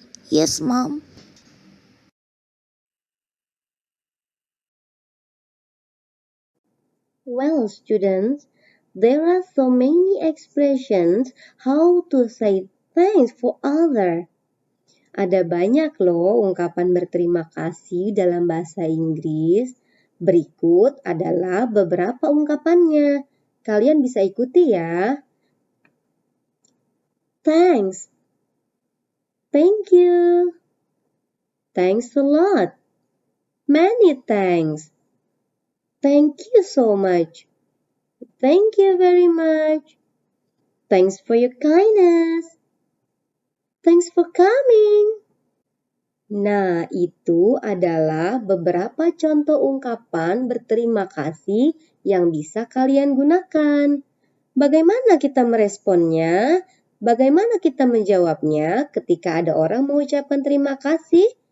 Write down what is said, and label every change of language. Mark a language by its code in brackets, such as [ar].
[en] Yes, Mom. Well, students, there are so many expressions how to say thanks for other. [id] Ada banyak loh ungkapan berterima kasih dalam bahasa Inggris. Berikut adalah beberapa ungkapannya. Kalian bisa ikuti ya. [en] Thanks. Thank you. Thanks a lot. Many thanks. Thank you so much. Thank you very much. Thanks for your kindness. Thanks for coming. [id] Nah, itu adalah beberapa contoh ungkapan berterima kasih yang bisa kalian gunakan. Bagaimana kita meresponnya? Bagaimana kita menjawabnya ketika ada orang mengucapkan terima kasih?